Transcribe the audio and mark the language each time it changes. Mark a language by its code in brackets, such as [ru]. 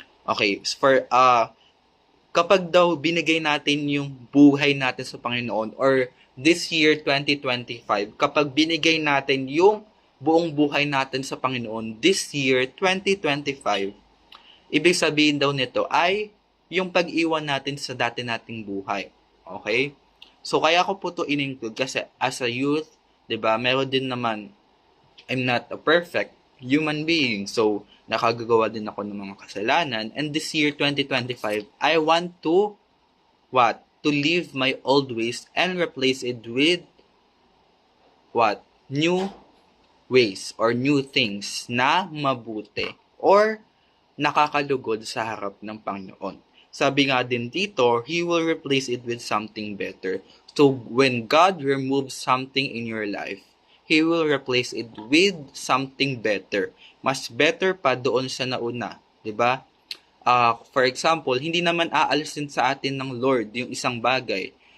[tl] Okay, for kapag daw binigay natin yung buhay natin sa Panginoon or [en] this year 2025, [tl] kapag binigay natin yung buong buhay natin sa Panginoon this year 2025, ibig sabihin daw nito ay yung pag-iwan natin sa dati nating buhay. Okay? So kaya ko po to in-include kasi [en] as a youth, [tl] 'di ba? Meron din naman, [en] I'm not a perfect human being. [tl] So, nakagagawa din ako ng mga kasalanan. [en] And this year, 2025, I want to, what? To leave my old ways and replace it with, what? New ways or new things [tl] na mabuti or nakakalugod sa harap ng Panginoon. Sabi nga din dito, [en] He will replace it with something better. So, when God removes something in your life, He will replace it with something better. [tl] Mas better pa doon sa nauna. 'Di ba? For example, hindi naman aalisin sa atin ng Lord yung isang bagay.